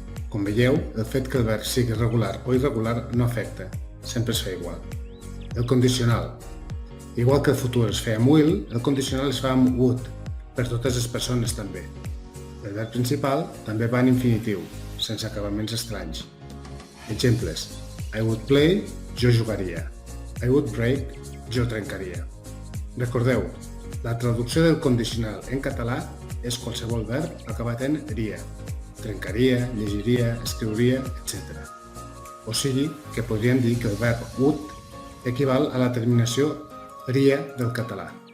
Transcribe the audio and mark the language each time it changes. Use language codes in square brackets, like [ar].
[ca] Com veieu, el fet que el verb sigui regular o irregular no afecta, sempre es fa igual. El condicional. Igual que el futur es fa amb will, el condicional es fa amb would, per totes les persones també. El verb principal també va en infinitiu, sense acabaments estranys. Exemples. [en] I would play, [ca] jo jugaria. [en] I would break, [ca] jo trencaria. Recordeu, la traducció del condicional en català és qualsevol verb acabat en ria. trencaria, llegiria, escriuria, etc. O sigui que podríem dir que el verb would equival a la terminació ria del català.